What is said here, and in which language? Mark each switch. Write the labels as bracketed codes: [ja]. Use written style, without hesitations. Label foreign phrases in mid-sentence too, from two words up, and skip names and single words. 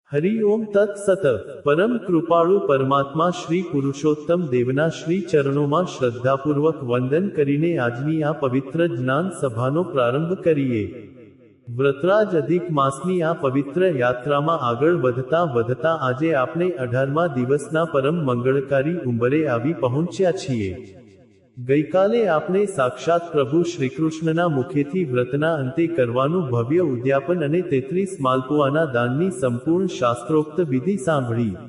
[sa] हरि ओम तत्सत। [gu] પરમ કૃપાળુ પરમાત્મા શ્રી પુરુષોત્તમ દેવના શ્રી ચરણોં શ્રદ્ધાપૂર્વક વંદન કરીને આજની આ પવિત્ર જ્ઞાન સભાનો પ્રારંભ કરિએ। વ્રતરાજ અધિક માસની આ પવિત્ર યાત્રામાં આગળ વધતા વધતા આજે આપણે 18મા દિવસના પરમ મંગળકારી ઉંબરે આવી પહોંચ્યા છીએ। ગઈકાલે આપણે સાક્ષાત પ્રભુ શ્રીકૃષ્ણના મુખેથી વ્રતના અંતે કરવાનું ભવ્ય ઉદ્યાપન અને 33 માલપુઆના દાનની સંપૂર્ણ શાસ્ત્રોક્ત વિધિ સાંભળી।